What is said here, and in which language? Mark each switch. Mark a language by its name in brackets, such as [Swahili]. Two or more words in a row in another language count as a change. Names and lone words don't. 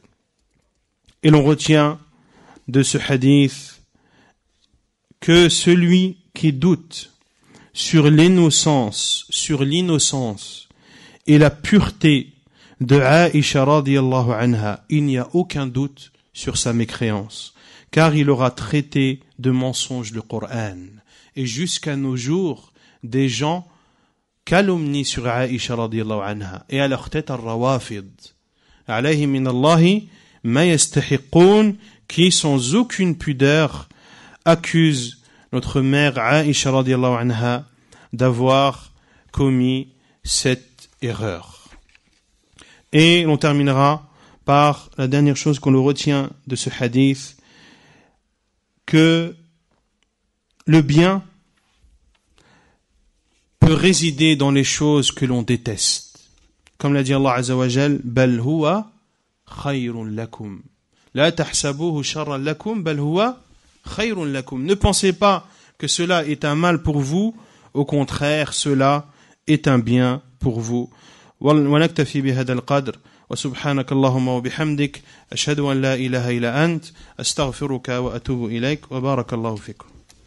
[French] Et l'on retient de ce hadith que celui qui doute sur l'innocence et la pureté de Aïcha [Arabic] رضي الله عنها, [French] il n'y a aucun doute sur sa mécréance, car il aura traité de mensonge le Coran. Et jusqu'à nos jours, des gens calomnient sur Aïcha [Arabic] رضي الله عنها, [French] et à leur tête al-Rawafid, [Arabic] عليه من الله ما يستحقون, [French] qui sans aucune pudeur accusent notre mère Aïcha [Arabic] رضي الله عنها [French] d'avoir commis cette erreur. Et on terminera par la dernière chose qu'on retient de ce hadith, que le bien peut résider dans les choses que l'on déteste. Comme l'a dit Allah [Arabic] عز وجل, بل هو خير لكم. لا تحسبوه شرا لكم بل هو خير لكم. [French] Ne pensez pas que cela est un mal pour vous, au contraire, cela est un bien pour vous. [Arabic] ونكتفي بهذا القدر وسبحانك اللهم وبحمدك أشهد أن لا إله إلا أنت أستغفرك وأتوب إليك وبارك الله فيكم.